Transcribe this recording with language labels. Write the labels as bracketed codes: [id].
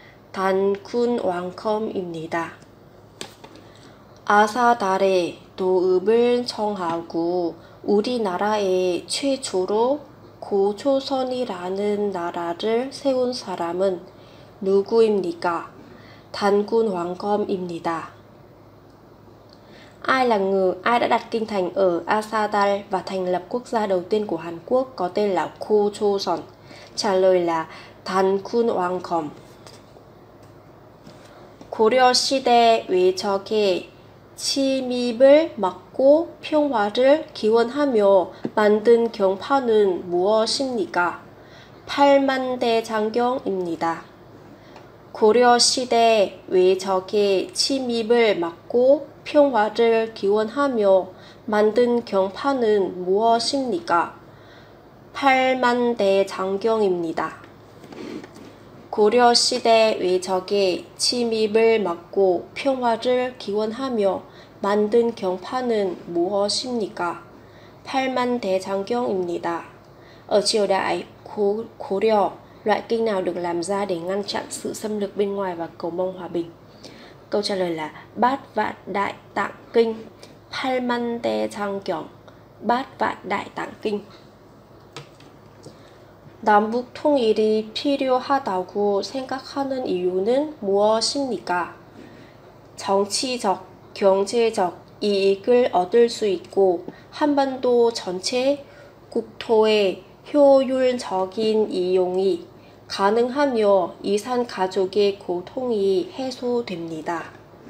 [ko] 단군 왕컴입니다. 아사달에 도읍을 정하고 우리나라의 최초로 고조선이라는 나라를 세운 사람은 누구입니까? 단군 왕검입니다. [vi] Ai đã đặt kinh thành ở Asadal và thành lập quốc gia đầu tiên của Hàn Quốc có tên là Gojoseon? Trả lời là 단군 왕검. [ko] 고려 시대 외적의 침입을 막고 평화를 기원하며 만든 경파는 무엇입니까? 팔만대장경입니다. 고려 시대 외적의 침입을 막고 평화를 기원하며 만든 경판은 무엇입니까? 팔만대장경입니다. 고려시대 외적의 침입을 막고 평화를 기원하며 만든 경판은 무엇입니까? 팔만대장경입니다. [vi] Ở triều đại Goryeo, loại kinh nào được làm ra để ngăn chặn sự xâm lược bên ngoài và cầu mong hòa bình? Câu trả lời là Bát Vạn Đại Tạng Kinh. 팔만대장경, Bát Vạn Đại Tạng Kinh. [ko] 남북 통일이 필요하다고 생각하는 이유는 무엇입니까? 정치적, 경제적 이익을 얻을 수 있고 한반도 전체 국토의 효율적인 이용이 가능하며 이산 가족의 고통이 해소됩니다.